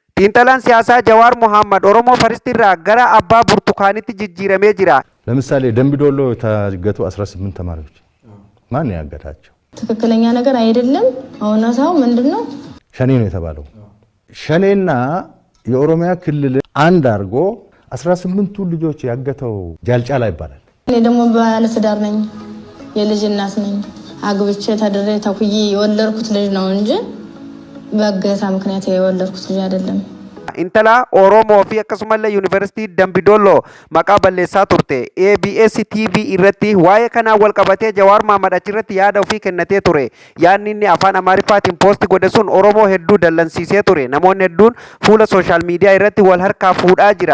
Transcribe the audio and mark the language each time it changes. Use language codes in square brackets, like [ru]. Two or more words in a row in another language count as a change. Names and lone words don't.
[om] xiinxalaan siyaasaa Jawaar Mohaammed Oromoo Faristirraa gara abbaa burtukaanitti jijjiiramee jira. [am] ለምሳሌ ደምቢዶሎ የታገቱ 18 ተማሪዎች ማን ያገታቸው? ትክክለኛ ነገር አይደለም። እውነታው ምንድነው? ሸኔ ነው የተባለው። ሸኔና የኦሮሚያ ክልል አንድ አርጎ 18ቱ ልጆች ያገተው ጃልጫላ ይባላል። እኔ ደግሞ ባለትዳር ነኝ፣ የልጅ እናት ነኝ። አግብቼ ተደረ ተኩይ የወለድኩት ልጅ ነው እንጂ በእገታ ምክንያት የወለድኩት ልጅ አይደለም። [om] Intala Oromoo fi akkasumallee Yuunivarsiitii Dambidolloo maqaa balleessaa turte ABS TV irratti waa'ee kanaa wal qabatee Jawaar Mohaammed achirratti yaada ofii kennatee ture. Yaadni inni afaan Amaariffaatiin poosti godhe sun Oromoo hedduu dallansiisee ture. Namoonni hedduun fuula [en] sooshaal miidiyaa [om] irratti wal harkaa fuudhaa jira.